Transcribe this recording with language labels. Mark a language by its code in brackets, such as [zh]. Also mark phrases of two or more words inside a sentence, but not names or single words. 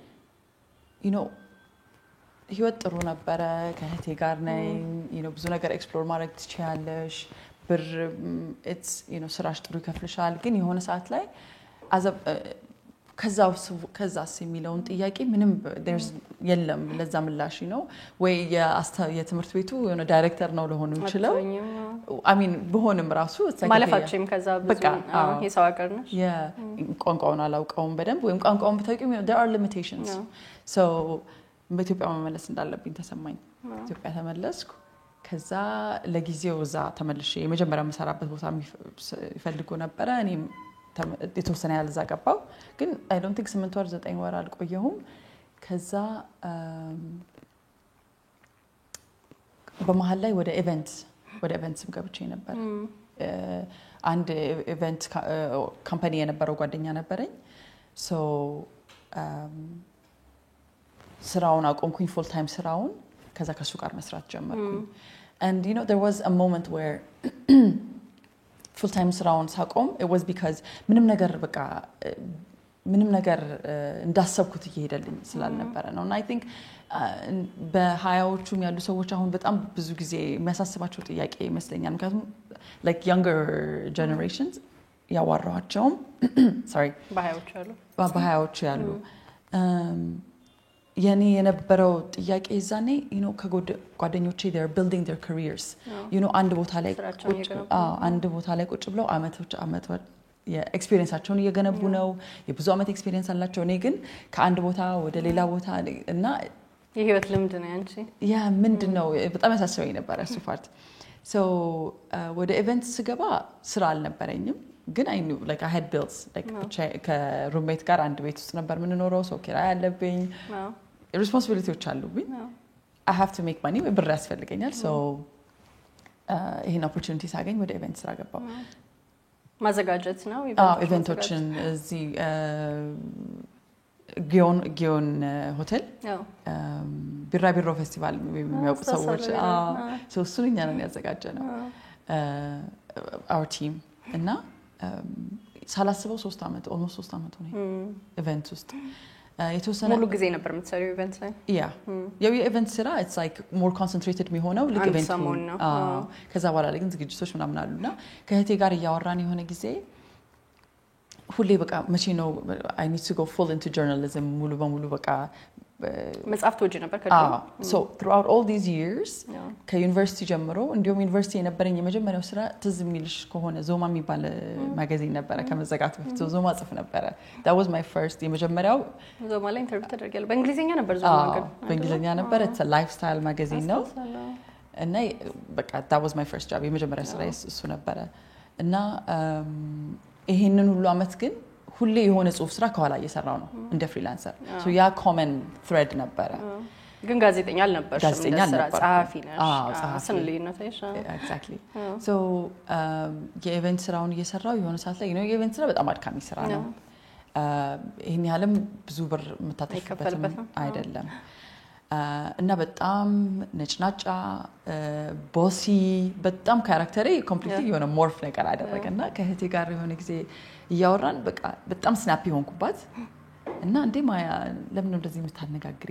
[am] ህይወት ጥሩ ነበረ ከህቴ ጋር ነኝ ብዙ ነገር ኤክስፕሎር ማድረግ ትችያለሽ ብር it's ስራሽ ጥሩ ይከፍልሻል ግን የሆነ ሰዓት ላይ ከዛስ የሚለውን ጥያቄ ምንም there's የለም ለዛ ምላሽ ነው ወይ የትምህርት ቤቱ የሆነ ዳይሬክተር ነው ለሆነ ይችላል [en] I mean [am] በሆነም ራሱ ማለፋችም ከዛ ብዙ የሰው ሀገር ነሽ ቋንቋውን አላውቀውም በደንብ ወይም ቋንቋውን በታውቂው [en] there are limitations so [am] በኢትዮጵያ መመለስ እንዳለብኝ ተሰማኝ ኢትዮጵያ ተመለስኩ ከዛ ለጊዜው እዛ ተመልሼ የመጀመሪያ መሰራበት ቦታ ይፈልጉ ነበር እኔም የተወሰነ ያህል እዛ ገባው ግን [en] I don't think [am] 8 ወር 9 ወር አልቆየሁም ከዛ በመሃል ላይ ወደ ኢቨንትስም ገብቼ ነበር አንድ ኢቨንት ካምፓኒ የነበረው ጓደኛ ነበረኝ so ስራውን አቆምኩኝ [en] full time [am] ስራውን ከዛ ከሱ ጋር መስራት ጀመርኩኝ [en] and there was a moment where full time [am] ስራውን ሳቆም [en] it was because [am] ምንም ነገር እንዳሰብኩት እየሄደልኝ ስላልነበረ ነው [en] and I think [am] በሃያዎቹም ያሉ ሰዎች አሁን በጣም ብዙ ጊዜ የሚያሳስባቸው ጥያቄ ይመስለኛል ምክንያቱም [en] like younger generations [am] ያዋራኋቸውም sorry በሃያዎቹ ያሉ የኔ የነበረው ጥያቄ ይዛኔ ከጓደኞቼ [en] they are building their careers [am] አንድ ቦታ ላይ ቁጭ ብለው አመቶች የኤክስፒሪየንሳቸውን እየገነቡ ነው የብዙ አመት ኤክስፒሪየንስ አላቸው እኔ ግን ከአንድ ቦታ ወደ ሌላ ቦታ እና የህይወት ልምድ ነው አንቺ ያ ምንድነው በጣም ያሳስበኝ ነበር እሱ ፓርት so ወደ ኢቨንት ስገባ ስራ አልነበረኝም ግን [en] I knew like I had bills like [am] ከሩሜት ጋር አንድ ቤት ውስጥ ነበር ምንኖረው so ኪራይ አለብኝ responsibilities አሉብኝ [en] I have to make money [am] ብር ያስፈልገኛል so ይሄን opportunity ሳገኝ ወደ ኢቨንት ስራ ገባው ማዘጋጀት ነው ኢቨንቶችን እዚህ ጊዮን ሆቴል ቢራቢሮ ፌስቲቫል የሚያውቁ ሰዎች so እሱን እኛ ነን ያዘጋጀነው [en] our team [am] እና ሳላስበው 3 አመት almost 3 አመት ሆነ ኢቨንት ውስጥ የተወሰነ ሙሉ ጊዜ ነበር የምትሰሪው ኢቨንት ላይ የኢቨንት ስራ [en] it's like more concentrated [am] የሚሆነው like ኢቨንት ከዛ በኋላ ላይ ግን ዝግጅቶች ምናምን አሉና ከህቴ ጋር እያወራን የሆነ ጊዜ ሁሌ በቃ መቼ ነው [en] I need to go full into journalism [am] ሙሉ በሙሉ በቃ መጽሐፍ ተወጂ ነበር ከዛ [en] so throughout all these years [am] ከዩኒቨርሲቲ ጀምሮ እንዲሁም ዩኒቨርሲቲ የነበረኝ የመጀመሪያው ስራ ትዝ የሚልሽ ከሆነ ዞማ የሚባል ማጋዚን ነበር ከመዘጋቱ በፊት ዞማ ጽፍ ነበር [en] that was my first [am] የመጀመሪያው ዞማ ላይ ኢንተርቪው ተደርጋለሁ በእንግሊዘኛ ነበር ዞማ ግን በእንግሊዘኛ ነበር [en] it's a lifestyle magazine [am] ነው እና በቃ [en] that was my first job [am] የመጀመሪያው ስራ እሱ ነበር እና ይሄንን ሁሉ አመት ግን ሁሌ የሆነ ጽሁፍ ስራ ከኋላ እየሰራው ነው እንደ ፍሪላንሰር so ያ [en] common thread [am] ነበረ ግን ጋዜጠኛ አልነበርሽም እንደስራ ጸሐፊ ነሽ ስንልይነት አይሻ [en] exactly so [am] የኢቨንት ስራውን እየሰራው የሆነ ሰዓት ላይ ነው የኢቨንት ስራ በጣም አድካሚ ስራ ነው ይሄን ያለም ብዙ ብር መታተፍበት አይደለም እና በጣም ነጭናጫ ቦሲ በጣም ካራክተሪ ኮምፕሊትሊ የሆነ ሞርፍ ነገር አደረገና ከህቴ ጋር የሆነ ጊዜ ያወራን በቃ በጣም ስናፒ ሆንኩባት እና እንዴ ማያ ለምን እንደዚህ የምታነጋግሪኝ